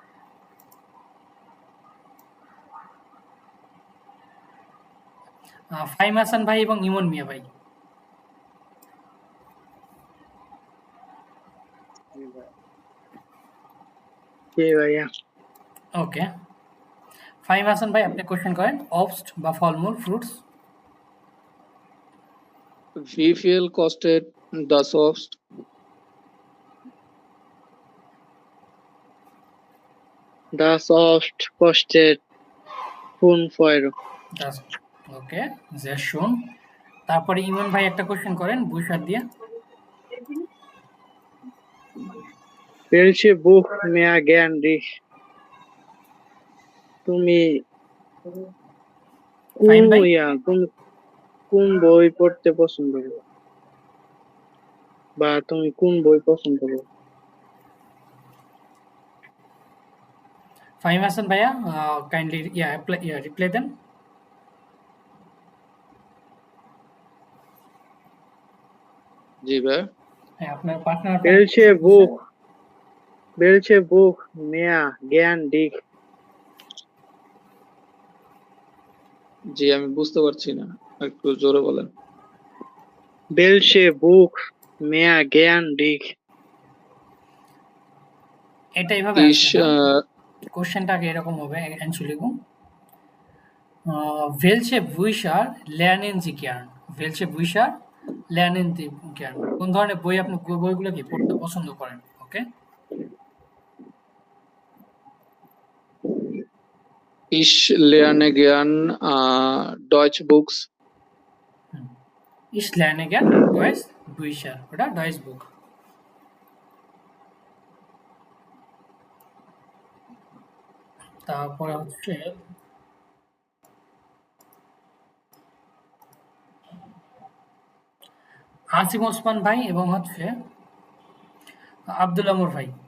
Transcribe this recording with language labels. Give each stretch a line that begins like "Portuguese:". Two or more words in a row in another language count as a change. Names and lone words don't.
Bangla: ফাহিম হাসান ভাই এবং ইমন মিয়া ভাই। জি ভাইয়া। ওকে, ফাহিম হাসান ভাই আপনি কোশ্চেন করেন। অবস্ট বা ফলমূল ফ্রুটস।
German: Wie viel kostet das Obst? Das Obst kostet 5 Euro.
Bangla: ওকে, যে শুন। তারপরে ইমন ভাই একটা কোশ্চেন করেন বুশার দিয়ে।
German: Welche Buch mehr gern dich?
Bangla: তুমি ফাহিম ভাই, তুমি কোন বই পড়তে পছন্দ করো? বা তুমি কোন বই পছন্দ করো? ফাহিম হাসান ভাইয়া
English: kindly reply
Bangla: দেন। জি ভাই। হ্যাঁ, আপনার পার্টনার
German: Welche Buch mehr gern dich?
Bangla: জি আমি বুঝতে পারছি না, একটু জোরে বলেন।
German: Welche Buch mehr gern dich?
Bangla: এটা এইভাবে
German: Ich
Bangla: আসবে না, কোশ্চেনটা আগে এরকম হবে অ্যাকচুয়ালি।
German: Welche Bücher lernen Sie gern? Welche Bücher lernen Sie gern?
Bangla: কোন ধরনের বই আপনি বইগুলো কি পড়তে পছন্দ করেন? ওকে,
German: Ich lerne gern Deutsch Books. Ich lerne gern Deutsch Bücher oder Deutsch Buch.
Bangla: তারপরে হচ্ছে আসিম ওসমান ভাই এবং হচ্ছে আব্দুল আমর ভাই।